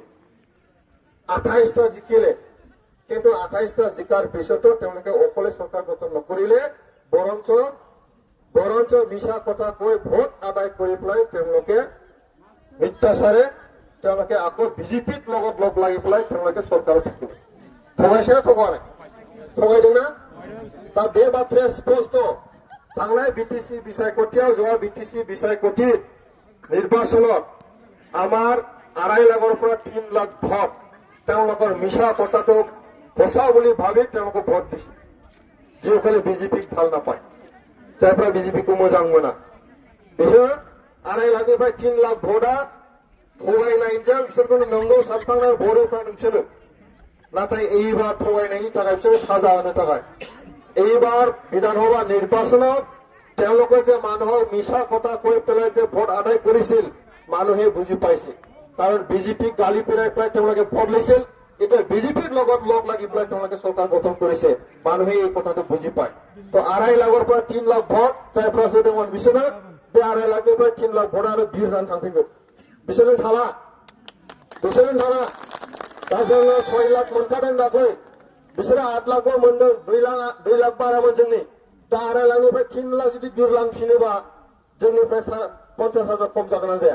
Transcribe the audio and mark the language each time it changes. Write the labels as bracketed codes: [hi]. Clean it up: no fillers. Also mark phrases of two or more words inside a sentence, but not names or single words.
[as] 28টা জিকিলে, কিন্তু 28টা জিকাৰ পিছতো তেওঁলোকে অকলে চৰকাৰ গঠন নকৰিলে, বৰঞ্চ মিছা কথা কৈ ভোট আদায় কৰি পেলাই তেওঁলোকে মিথ্যাচাৰে তেওঁলোকে আকৌ বিজেপিৰ লগত লগ লাগি পেলাই তেওঁলোকে চৰকাৰত থাকিলে। ঠগাইছে না ঠগোৱা নাই? ঠগাইদों না? [brx] दा बे बाथ्राया स्पष्ट। थांनाय बिटिसि बिसायख'थियाव जोंहा बिटिसि बिसायख'थि [as] निर्बाचনত আমাৰ 2.5 লাখৰ পৰা 3 লাখ ভোট তেওঁলোকৰ মিছা কথাটো সঁচা বুলি ভাবি তেওঁলোকে ভোট দিছে। যিসকলে বিজেপিক ভাল নাপায়, [brx] जायफ्रा बिजेपिखौ मोजां मोना, बिसोर 2.5 लाखनिफ्राय 3 लाख भोटआ थगायनायजों बिसोरखौ नंगौ सानखांनानै भोट होखांदों बिसोरो। [as] नाथाय এইবাৰ [brx] थगायनायनि थाखाय बिसोरो साजा होनो थाखाय [as] এইবাৰ বিধানসভা নিৰ্বাচনত তেওঁলোকে যে মানুহৰ মিছা কথা কৈ পেলাই যে ভোট আদায় কৰিছিল মানুহে বুজি পাইছে। কাৰণ বিজেপিক গালি পেলাই পেলাই তেওঁলোকে ভোট লৈছিল, এতিয়া বিজেপিৰ লগত লগ লাগি পেলাই তেওঁলোকে চৰকাৰ গঠন কৰিছে। মানুহে এই কথাটো বুজি পায়। তো 2.5 লাখৰ পৰা 3 লাখ ভোট [brx] जायफ्रा होदोंमोन बिसोरनो बे 2.5 लाखनिफ्राय 3 लाख भोट आरो बिरनानै थांफिनगोन। बिसोरजों थाला दा जोङो 6 लाख मोनखादों दाख्लै, बिसोरो 8 लाखबो मोनदों, 2 लाख बारामोन जोंनि। दा 2.5 लाखनिफ्राय 3 लाख जुदि बिरलांफिनोबा जोंनिफ्राय 50,000 खम जागोन ना जाया?